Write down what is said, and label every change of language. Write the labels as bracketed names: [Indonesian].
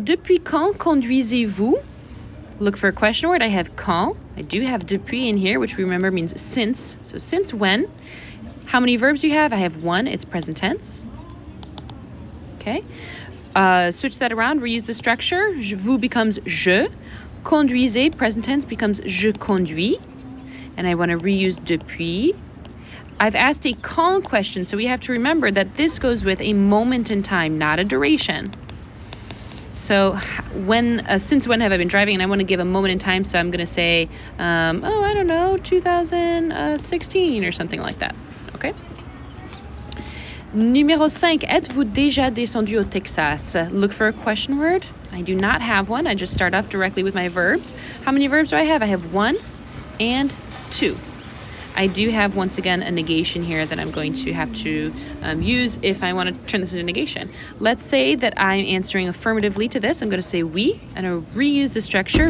[French] Depuis quand conduisez-vous? [English] Look for a question word. I have quand. I do have depuis in here, which we remember means since. So since when? How many verbs do you have? I have 1. It's present tense. Okay. Switch that around. Reuse the structure. Vous becomes je. Conduisez, present tense, becomes je conduis. And I want to reuse depuis. I've asked a quand question, so we have to remember that this goes with a moment in time, not a duration. So since when have I been driving? And I want to give a moment in time, so I'm going to say, I don't know, 2016 or something like that. [French] Okay? Numéro 5. Êtes-vous déjà descendu au Texas? [English] Look for a question word. I do not have one. I just start off directly with my verbs. How many verbs do I have? I have 1 and 2. I do have, once again, a negation here that I'm going to have to use if I want to turn this into negation. Let's say that I'm answering affirmatively to this. I'm going to say oui, and I'll reuse the structure.